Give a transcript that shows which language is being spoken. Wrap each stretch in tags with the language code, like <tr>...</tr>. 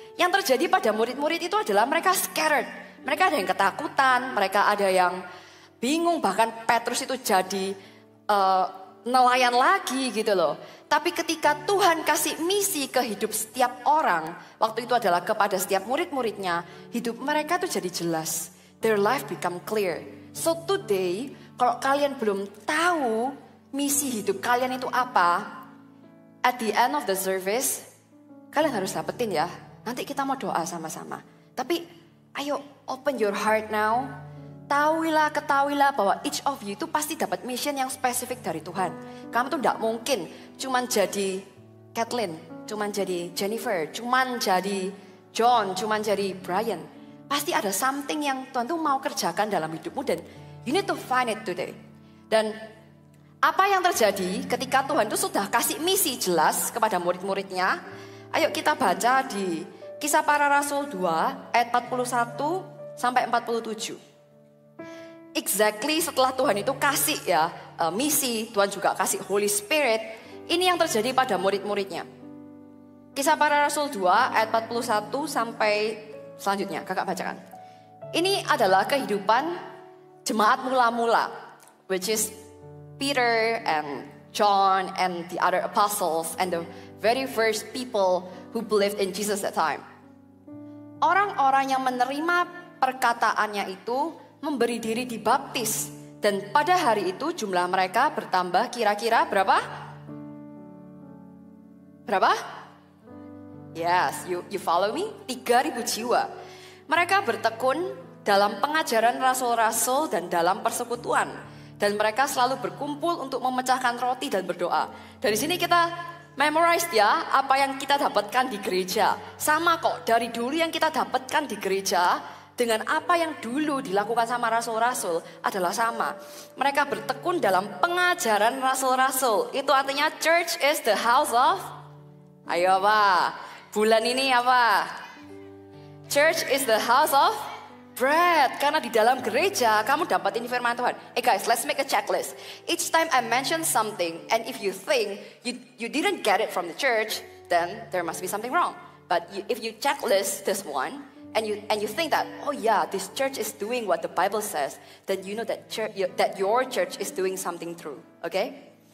<id>Yang terjadi pada murid-murid itu adalah mereka scared. Mereka ada yang ketakutan, mereka ada yang bingung. Bahkan Petrus itu jadi nelayan lagi gitu loh. Tapi ketika Tuhan kasih misi ke hidup setiap orang, waktu itu adalah kepada setiap murid-muridnya, hidup mereka tuh jadi jelas.</id> <en>Their life become clear. So today,</en> <id>kalau kalian belum tahu misi hidup kalian itu apa,</id> <en>at the end of the service,</en> <id>kalian harus dapetin ya. Nanti kita mau doa sama-sama. Tapi ayo</id> <en>open your heart now.</en> <id>Ketahuilah bahwa</id> <en>each of you</en> <id>itu pasti dapat mission yang spesifik dari Tuhan. Kamu tuh gak mungkin cuman jadi Kathleen, cuman jadi Jennifer, cuman jadi John, cuman jadi Brian. Pasti ada something yang Tuhan tuh mau kerjakan dalam hidupmu dan</id> <en>you need to find it today.</en> <id>Dan apa yang terjadi ketika Tuhan itu sudah kasih misi jelas kepada murid-muridnya? Ayo kita baca di Kisah Para Rasul 2 ayat 41 sampai 47. Exactly setelah Tuhan itu kasih ya misi, Tuhan juga kasih Holy Spirit. Ini yang terjadi pada murid-muridnya. Kisah Para Rasul 2 ayat 41 sampai selanjutnya, kakak bacakan. Ini adalah kehidupan jemaat mula-mula,</id> <en>which is Peter and John and the other apostles and the very first people who believed in Jesus at that time.</en> <id>Orang-orang yang menerima perkataannya itu memberi diri dibaptis. Dan pada hari itu jumlah mereka bertambah kira-kira berapa? Berapa?</id> <en>Yes, you follow me?</en> <id>3.000 jiwa. Mereka bertekun dalam pengajaran rasul-rasul dan dalam persekutuan. Dan mereka selalu berkumpul untuk memecahkan roti dan berdoa. Dari sini kita memorize ya apa yang kita dapatkan di gereja. Sama kok dari dulu yang kita dapatkan di gereja dengan apa yang dulu dilakukan sama rasul-rasul adalah sama. Mereka bertekun dalam pengajaran rasul-rasul. Itu artinya</id> <en>church is the house of...</en> <id>Ayo apa? Bulan ini apa?</id> <en>Church is the house of bread.</en> <id>Karena di dalam gereja kamu dapat firman Tuhan.</id> <en>Guys, let's make a checklist. Each time I mention something and if you think you didn't get it from the church, then there must be something wrong. But if you checklist this one and you think that, oh yeah, this church is doing what the Bible says, then you know that your church is doing something true. Okay?</en>